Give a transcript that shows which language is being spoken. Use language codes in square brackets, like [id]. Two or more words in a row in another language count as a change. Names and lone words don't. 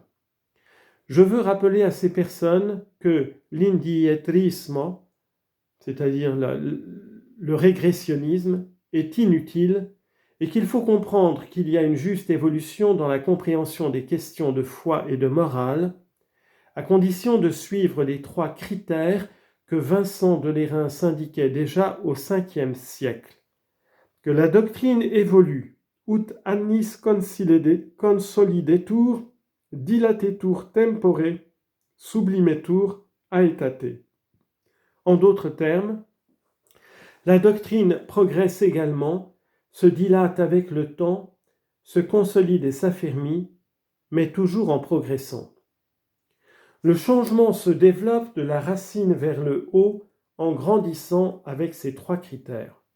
[fr] Je veux rappeler à ces personnes que l'indietrismo, c'est-à-dire le régressionnisme, est inutile et qu'il faut comprendre qu'il y a une juste évolution dans la compréhension des questions de foi et de morale, à condition de suivre les 3 critères que Vincent de Lérins indiquait déjà au Ve siècle. Que la doctrine évolue, [la] ut annis consolidetur, dilatetur tempore, sublimetur aetate. [fr] En d'autres termes, la doctrine progresse également, se dilate avec le temps, se consolide et s'affermit, mais toujours en progressant. Le changement se développe de la racine vers le haut en grandissant avec ces 3 critères.